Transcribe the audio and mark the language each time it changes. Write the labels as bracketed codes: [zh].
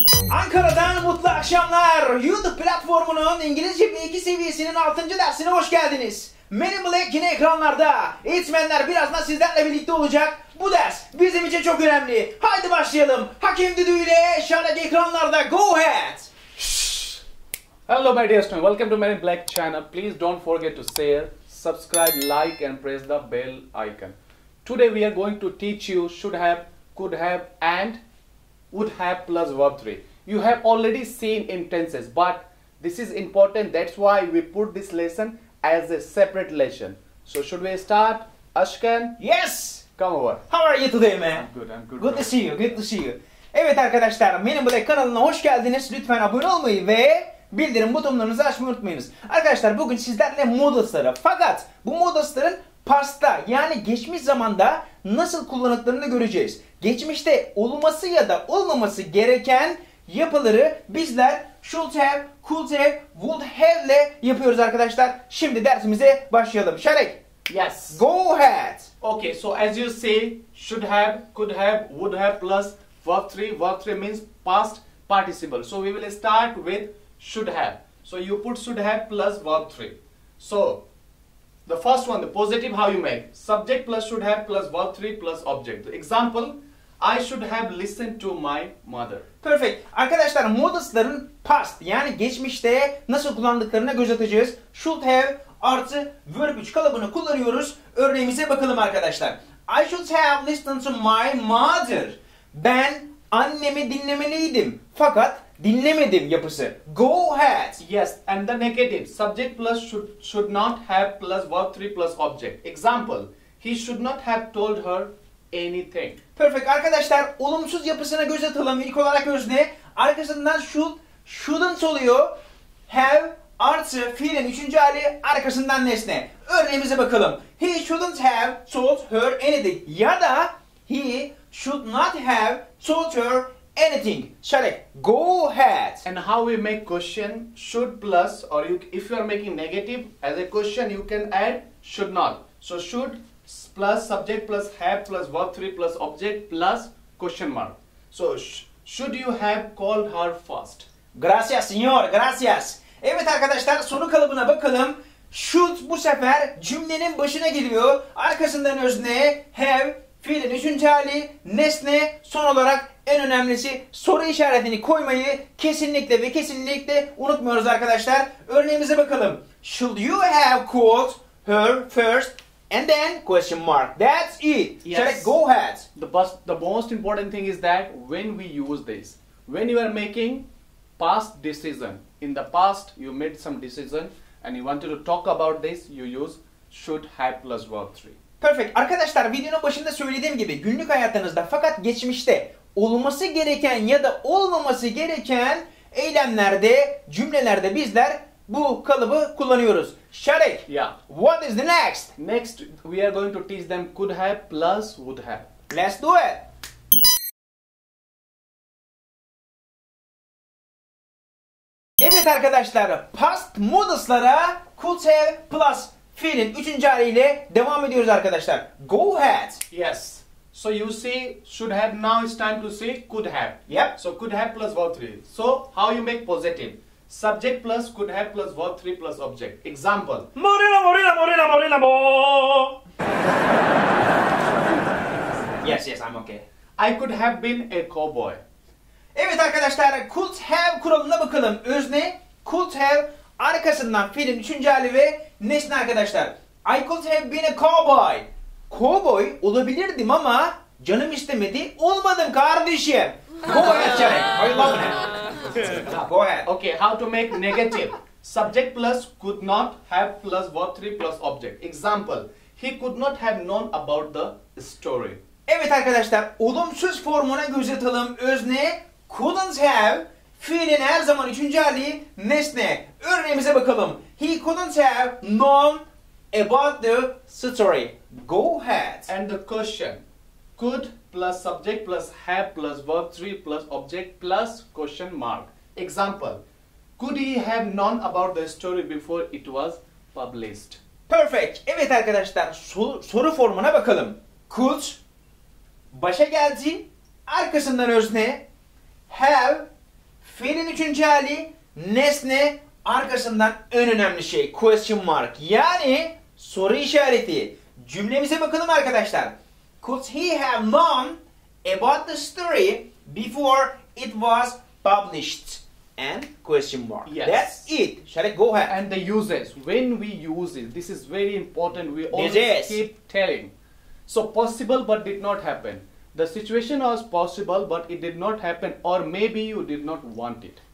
[tr] Ankara'dan mutlu akşamlar. YouTube platformunun İngilizce B2 seviyesinin 6. dersine hoş geldiniz. Many Black yine ekranlarda. Eğitmenler birazdan sizlerle birlikte olacak. Bu ders bizim için çok önemli. Haydi başlayalım. Hakim düdüğüyle şahdaki ekranlarda. [en] Go ahead. Hello my dear students, welcome to Many Black channel. Please don't forget to share, subscribe, like and press the bell icon. Today we are going to teach you should have, could have and would have plus verb 3. You have already seen in tenses, but this is important. That's why we put this lesson as a separate lesson. So should we start? Ashkan? Yes. Come over. How are you today, man? I'm good. Good to see you. Good to see you. [tr] Evet arkadaşlar, Many Black kanalına hoş geldiniz. Lütfen abone olmayı ve bildirim butonlarınızı açmayı unutmayınız. Arkadaşlar bugün sizlerle modals'ları, fakat bu modals'ların past'ta yani geçmiş zamanda nasıl kullanıldığını göreceğiz. Geçmişte olması ya da olmaması gereken yapıları bizler [en] should have, could have, would have [tr] ile yapıyoruz arkadaşlar. Şimdi dersimize başlayalım. Şarek. [en] Yes. Go ahead. Okay, so as you say, should have, could have, would have plus verb 3. Verb 3 means past participle. So we will start with should have. So you put should have plus verb 3. So the first one, the positive, how you make? Subject plus should have plus verb 3 plus object. Example, I should have listened to my mother. Perfect. [tr] Arkadaşlar modals'ların past yani geçmişte nasıl kullandıklarına göz atacağız. Should have artı verb 3 kalıbını kullanıyoruz. Örneğimize bakalım arkadaşlar. [en] I should have listened to my mother. [tr] Ben annemi dinlemeliydim. Fakat dinlemedim yapısı. [en] Go ahead. Yes, and the negative, subject plus should not have plus verb 3 plus object. Example, he should not have told her anything. Perfect. [tr] Arkadaşlar olumsuz yapısına göz atalım. İlk olarak özne. Arkasından shouldn't oluyor. Have artı fiilin 3. hali, arkasından nesne. Örneğimize bakalım. [en] He shouldn't have told her anything. [tr] Ya da [en] he should not have told her anything. Şarek. Go ahead. And how we make question, should plus, or if you are making negative as a question, you can add should not. So should plus subject plus have plus verb 3 plus object plus question mark. So should you have called her first? [es] Gracias señor, gracias. [tr] Evet arkadaşlar, soru kalıbına bakalım. Should bu sefer cümlenin başına geliyor. Arkasından özne, have, fiilin 3. hali, nesne, son olarak en önemlisi soru işaretini koymayı kesinlikle ve kesinlikle unutmuyoruz arkadaşlar. Örneğimize bakalım. [en] Should you have called her first and then question mark. That's it. Yes. Shall I go ahead? The most important thing is that when we use this, when you are making past decision, in the past you made some decision and you wanted to talk about this, you use should have plus verb 3. Perfect. [tr] Arkadaşlar videonun başında söylediğim gibi günlük hayatınızda fakat geçmişte olması gereken ya da olmaması gereken eylemlerde, cümlelerde bizler bu kalıbı kullanıyoruz. Şarek. [en] Yeah. What is the next? Next, we are going to teach them could have plus would have. Let's do it. [tr] Evet arkadaşlar, past modals'lara [en] could have plus [tr] fiilin 3. haliyle devam ediyoruz arkadaşlar. [en] Go ahead. Yes. So you see should have, now it's time to say could have. Yep. So could have plus verb 3. So how you make positive? Subject plus could have plus verb 3 plus object. Example. Morena, bo. Yes, I'm okay. I could have been a cowboy. [tr] Evet arkadaşlar, could have kuralına bakalım. Özne, could have, arkasından fiilin 3. hali ve nesne arkadaşlar. [en] I could have been a cowboy. [tr] Cowboy olabilirdim ama canım istemedi, olmadım kardeşim. [en] Go ahead, Şarek. I love it. Go ahead. Okay, how to make negative? Subject plus could not have plus verb 3 plus object. Example, he could not have known about the story. [tr] Evet arkadaşlar, olumsuz formuna göz atalım. Özne couldn't have, fiilin her zaman üçüncü hali nesne. Örneğimize bakalım. [en] He couldn't have known about the story. Go ahead. And the question, could plus subject plus have plus verb 3 plus object plus question mark. Example, could he have known about the story before it was published? Perfect. [tr] Evet arkadaşlar, soru formuna bakalım. Could başa geldi, arkasından özne. Have fiilin üçüncü hali, nesne, arkasından en önemli şey [en] question mark. [tr] Yani soru işareti. Cümlemize bakalım arkadaşlar. [en] Could he have known about the story before it was published? And question mark. Yes. That's it. Shall I go ahead? And the uses, when we use it, this is very important. We always Yes. keep telling. So possible but did not happen. The situation was possible but it did not happen, or maybe you did not want it.